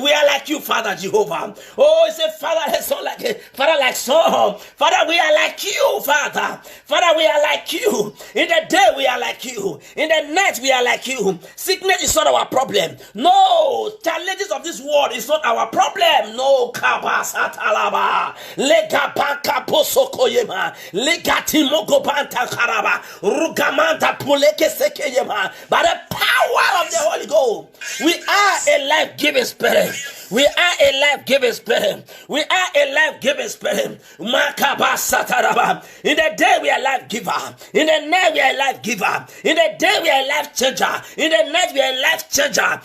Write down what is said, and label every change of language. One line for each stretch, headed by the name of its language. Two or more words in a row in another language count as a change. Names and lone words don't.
English: We are like you, Father Jehovah. Oh, he said, Father, son like Father, like son. Father, we are like you, Father. Father, we are like you. In the day, we are like you. In the night, we are like you. Sickness is not our problem. No. Challenges of this world is not our problem. No. Kabasatalaba. Legabaka posokoyema. Legatimogo karaba. Rugamanta puleke sekeyema. By the power of the Holy Ghost, we are a life-giving spirit. We are a life-giving spirit. We are a life-giving spirit. Makabasataraba. In the day we are life giver. In the night we are life giver. In the day we are life changer. In the night we are life changer.